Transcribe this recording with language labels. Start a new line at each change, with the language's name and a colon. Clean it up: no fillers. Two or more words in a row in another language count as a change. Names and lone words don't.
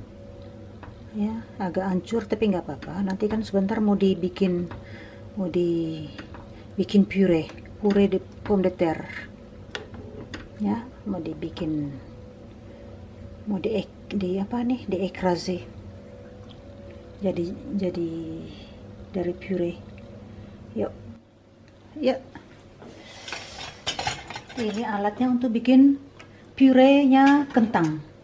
Indonesian: Ya, agak hancur tapi nggak apa-apa. Nanti kan sebentar mau dibikin
French: puree de pomme de terre.
Indonesian: Ya, mau diekrase. Jadi dari puree. Yuk. Ini alatnya untuk bikin purenya kentang.